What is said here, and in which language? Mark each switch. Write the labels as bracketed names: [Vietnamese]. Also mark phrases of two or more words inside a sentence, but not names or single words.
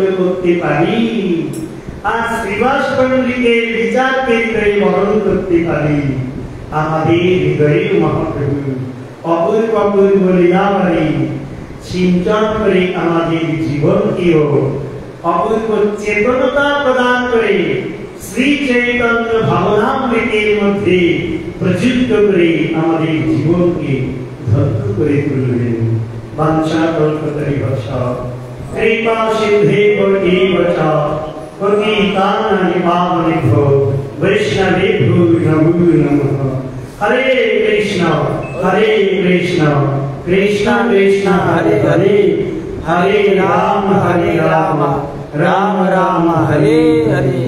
[Bangla] করতে পারি আর শ্রীবাস পণ্ডিতের বিচার কেন্দ্রে বরণ করতে পারি, আমাদের হৃদয়ে মহাপ্রভু অপূর্ব অপূর্ব লীলাবাড়ি সিঞ্চন করে আমাদের জীবনকেও অপূর্ব চেতনতা প্রদান করে শ্রী চৈতন্য ভাবনামৃতের মধ্যে প্রযুক্ত করে আমাদের জীবনকে ধন্য করে তুলবেন। [Sanskrit] বাঞ্ছা কল্পতরুভ্যশ্চ কৃপা সিন্ধেভ্যো এব চ পতিতানাং পাবনেভ্যো বৈষ্ণবেভ্যো নমো নমঃ। হরে কৃষ্ণ কৃষ্ণ কৃষ্ণ হরে হরে, হরে রাম রাম রাম হরে হরে।